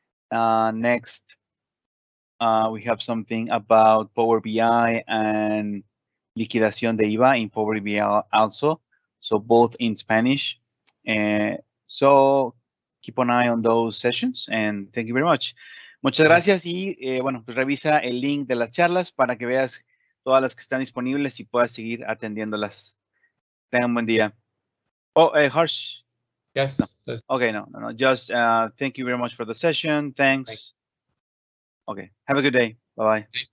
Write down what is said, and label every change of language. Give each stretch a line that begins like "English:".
English: Next, we have something about Power BI and
Spanish: liquidación de IVA
English: in Power BI also. So both in Spanish. So keep an eye on those sessions, and thank you very much.
Spanish: Muchas gracias y bueno, pues revisa el link de las charlas para que veas todas las que están disponibles y puedas seguir atendiéndolas. Tengan un buen día. Oh, Harsh.
English: Yes. No. Okay, no. Just thank you very much for the session. Thanks. Okay, have a good day. Bye-bye.